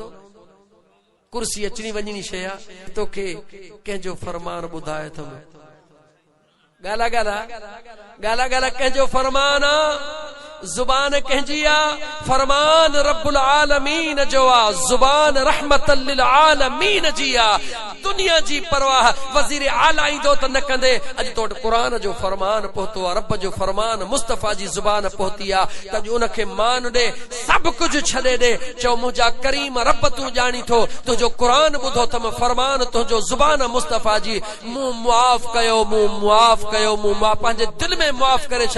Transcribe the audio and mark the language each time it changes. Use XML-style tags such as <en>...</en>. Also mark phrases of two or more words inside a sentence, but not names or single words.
<sd>कुर्सी अचणी वञणी शइ आहे, तोखे कंहिंजो फरमान ॿुधाए अथमि, ॻाल्हा ॻाल्हा ॻाल्हा ॻाल्हा कंहिंजो फरमान आहे, जुबान कंहिंजी आहे, फरमान</sd> <ar>رب العالمين</ar> <sd>जो आहे, जुबान</sd> <ar>رحمة للعالمين</ar> <sd>जी आहे। दुनिया जी परवाह वज़ीर आला ईंदो त न कंदे। अॼु तो वटि क़ुरान जो फरमान पहुतो आहे, रब जो फरमान मुस्तफ़ा जी ज़ुबान पहुती आहे, त अॼु उनखे मान ॾे, सभु कुझु छॾे ॾे, चओ मुंहिंजा करीम रब तूं ॼाणी थो, तुंहिंजो क़ुरान ॿुधो अथमि, फरमान तुंहिंजो ज़ुबान मुस्तफ़ा जी, मूं मुआफ़ कयो, मूं मुआफ़ कयो, मूं पंहिंजे दिलि में मुआफ़ करे छॾ।</sd>